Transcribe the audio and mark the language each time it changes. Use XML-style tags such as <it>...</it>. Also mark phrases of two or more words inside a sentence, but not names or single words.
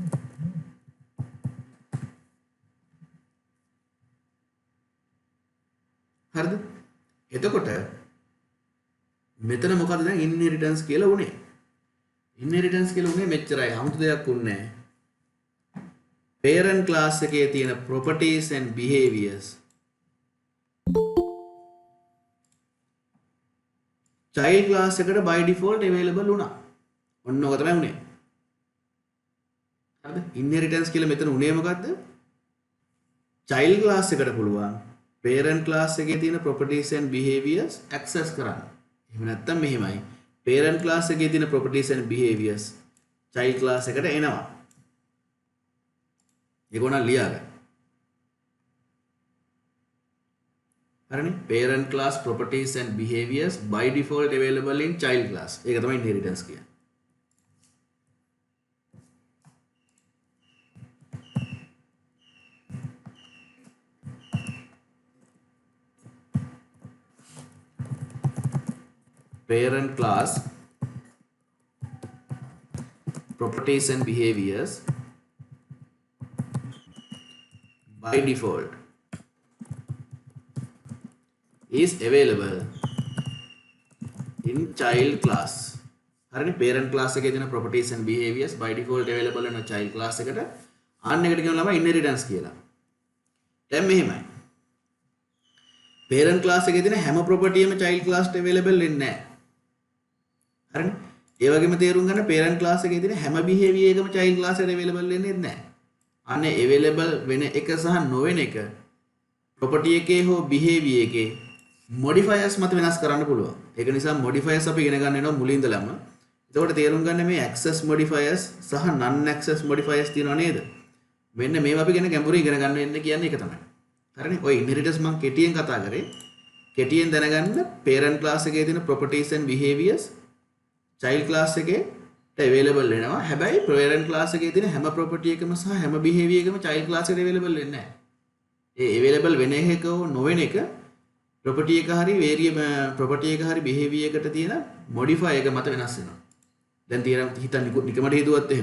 <si>හරිද එතකොට මෙතන මොකද දැන් ඉන්හෙරිටන්ස් කියලා උනේ ඉන්හෙරිටන්ස් කියලා උනේ මෙච්චරයි 아무තු දෙයක් උන්නේ නැහැ</si> <en>parent class</en> <si>එකේ තියෙන</si> <en>properties and behaviors child class</en> <si>එකට</si> <en>by default available</en> <si>වුණා ඔන්න ඔක තමයි උනේ හරිද ඉන්හෙරිටන්ස් කියලා මෙතන උනේ මොකද්ද</si> <en>child class</en> <si>එකට පුළුවන්</si> <en>parent class</en> <si>එකේ තියෙන</si> <en>properties and behaviors</en> <si>access කරන්න. එහෙම නැත්නම් මෙහෙමයි.</si> <en>parent class</en> <si>එකේ තියෙන</si> <en>properties and behaviors child class</en> <si>එකට එනවා. ඒක උනා ලියාගන්න. හරිනේ?</si> <en>parent class properties and behaviors by default available in child class.</en> <si>ඒක තමයි inheritance කියන්නේ.</si> <en>parent class properties and behaviors by default is available in child class හරිනේ parent class එකේ</en> <si>තියෙන</si> <en>properties and behaviors by default available in a child class</en> <si>එකට අන්න එකට කියනවා ළමයි inheritance කියලා දැන් මෙහෙමයි</si> <en>parent class</en> <si>එකේ තියෙන හැම property එකම</si> <en>child class</en> <si>එකට available වෙන්නේ නැහැ හරිනේ ඒ වගේම තේරුම් ගන්න</si> <en>parent class</en> <si>එකේ තියෙන හැම behavior එකම</si> <en>child class</en> <si>එකට available වෙන්නේ නැහැ. අනේ available වෙන එක සහ නොවන එක property එකේ හෝ behavior එකේ modifiers මත වෙනස් කරන්න පුළුවන්. ඒක නිසා modifiers අපි ඉගෙන ගන්න වෙනවා මුලින් ඉඳලම. එතකොට තේරුම් ගන්න මේ</si> <en>access modifiers</en> <si>සහ</si> <en>non access modifiers</en> <si>තියෙනව නේද? මෙන්න මේවා අපි ගැඹුරින් ඉගෙන ගන්න වෙන්නේ කියන්නේ ඒක තමයි. හරිනේ? ඔය inheritance මම කෙටියෙන් කතා කරේ. කෙටියෙන් දැනගන්න</si> <en>parent class</en> <si>එකේ තියෙන</si> <en>properties and behaviors child class</en> <si>එකේ available වෙනවා. හැබැයි</si> <en>parent class</en> <si>එකේ තියෙන හැම property එකම සහ හැම behavior එකම</si> <en>child class</en> <si>එකට available වෙන්නේ නැහැ. ඒ available වෙන එක නොවන එක property එක හරි</si> <en>variable property</en> <si>එක හරි behavior එකට තියෙන modify එක මත වෙනස් වෙනවා. දැන් තියෙන හිතන්න නිකමට හිතුවත් එහෙම.</si>